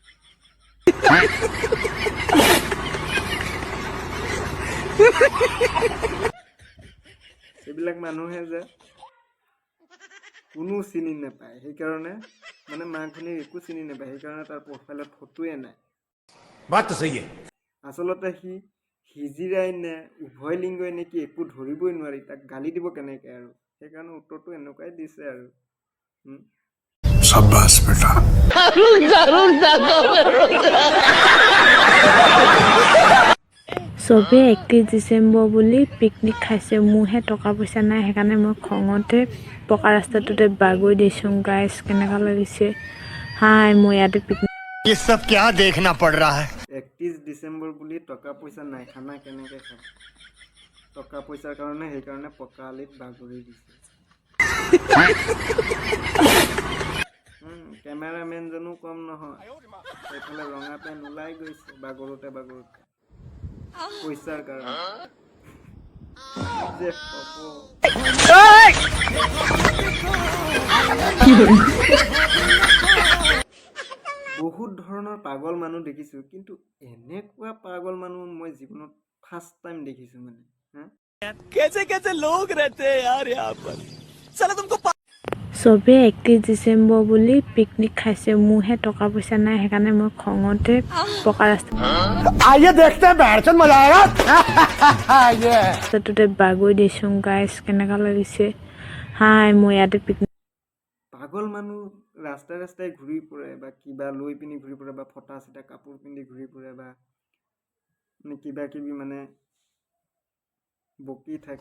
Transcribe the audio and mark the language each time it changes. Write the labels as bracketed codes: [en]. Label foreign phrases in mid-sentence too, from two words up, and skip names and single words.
[as] এইবিলাক মানুহে যে কোনো চিনি নাপায়, সেইকাৰণে মানে মাক ভনীক একো চিনি নাপায়, সেইকাৰণে তাৰ প্ৰফাইলত ফটোৱে নাই। [hi] बात तो सही है। [as] আচলতে সি হিজিৰাই নে উভয় লিংগই নেকি একো ধৰিবই নোৱাৰি, তাক গালি দিব কেনেকে আৰু সেইকাৰণে উত্তৰটো এনেকুৱাই দিছে আৰু। [hi] शाबाश बेटा। [as] চবে 31 ডিচেম্বৰ বুলি পিকনিক খাইছে, মোৰহে টকা পইচা নাই, সেইকাৰণে মই খঙতে পকা ৰাস্তাটোতে বাগৰি দিছোঁ। গাইজ কেনেকুৱা লাগিছে? হাই, মই ইয়াতে পিকনিক। [hi] ये सब क्या देखना पड़ रहा है? [as] 31 ডিচেম্বৰ বুলি টকা পইচা নাই, খানা কেনেকে খাব? টকা পইচাৰ কাৰণে সেইকাৰণে পকা আলিত বাগৰি দিছে। কেমেৰামেনজনো কম নহয়, সেইফালে ৰঙা পেণ্ট ওলাই গৈছে বাগৰোতে বাগৰোতে পইচাৰ কাৰণে। যে বহুত ধৰণৰ পাগল মানুহ দেখিছো, কিন্তু এনেকুৱা পাগল মানুহ মই জীৱনত [en] first time [as] দেখিছো মানে। [hi] कैसे कैसे लोग रहते हैं यार यहाँ पर। चलो तुमको [as] চবে 31 ডিচেম্বৰ বুলি পিকনিক খাইছে, মোৰহে টকা পইচা নাই, সেইকাৰণে মই খঙতে পকা [hi] आइए देखते हैं, बैठ मजा आएगा। [as] ৰাস্তাটোতে বাগৰি দিছোঁ। গাইজ কেনেকুৱা লাগিছে? হাই, মই ইয়াতে পিকনিক। পাগল মানুহ ৰাস্তাই ৰাস্তাই ঘূৰি ফুৰে বা কিবা লৈ পিনি ঘূৰি ফুৰে বা ফটা চিটা কাপোৰ পিন্ধি ঘূৰি ফুৰে বা মানে কিবা কিবি মানে বকি থাকে।